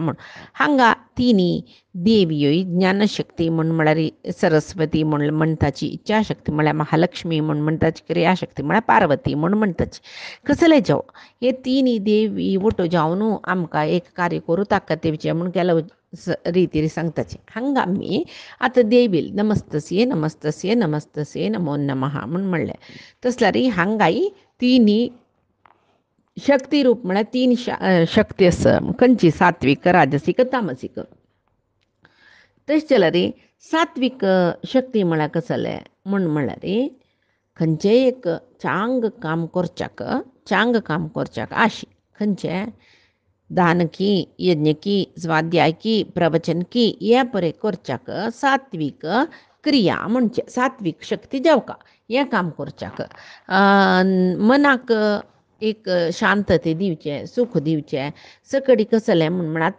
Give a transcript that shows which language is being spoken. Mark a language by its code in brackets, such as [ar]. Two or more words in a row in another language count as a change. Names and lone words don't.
[kok] म्हूण हांगा तिनी देवियोय ज्ञानशक्ती म्हूण म्हळ्यार सरस्वती म्हूण म्हणटाची इच्छाशक्ती म्हळ्यार महालक्ष्मी म्हूण म्हणटाची क्रियाशक्ती म्हळ्यार पार्वती म्हूण म्हणटाची कसले जावं हे तिनी देवी वटो जावन आमकां एक कार्य करूं ताकद देवीचें म्हूण केलो रितीर सांगताचे हांगा आमी आतां देवील [sa] नमस्तस्ये नमस्तस्ये नमस्तस्ये नमो नमः [kok] म्हूण म्हणलें तसल्यार हांगाय तिनी शक्ती रूप म्हळ्यार तीन शक्ती आसा खंयची सात्वीक राजसीक तामसीक तशें जाल्यार सात्वीक शक्ती म्हळ्यार कसलें म्हूण म्हळ्यार खंयचेंय एक चांग काम करच्याक आशी खंयचें दान की यज्ञ की स्वाध्याय की प्रवचन की हे परे करच्याक सात्वीक क्रिया म्हणचे सात्वीक शक्ती जावका हें काम करच्याक मनाक एक शांतते दिवचें सूख दिवचें सकडी कसलें म्हूण म्हळ्यार